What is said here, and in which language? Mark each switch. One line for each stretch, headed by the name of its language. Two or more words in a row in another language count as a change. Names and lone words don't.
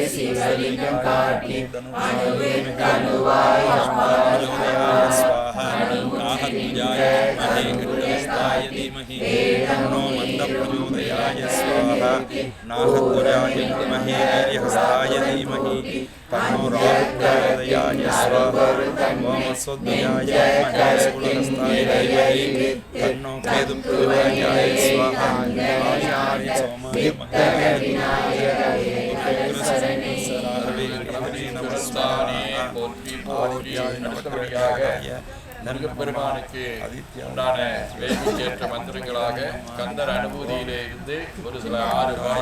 Sanskrit: प्रचोदयात् स्वाहा नाहध्वजाय विद्महे खड्गहस्ताय धीमहि तन्नो मन्दः प्रचोदयात् स्वाहा नाहध्वजाय विद्महे वीर्यहस्ताय धीमहि तन्नो राहुः प्रचोदयात् स्वाहा ओम अश्वध्वजाय विद्महे शूलहस्ताय धीमहि तन्नो केतुः प्रचोदयात् स्वाहा आदित्याय सोमाय मंगलाय
Tamil: பெருமானுக்கு உண்டான வேண்டுக்கேற்ற மந்திரங்களாக கந்தர் அனுபூதியிலே இருந்து ஒரு சில 6 பாடல்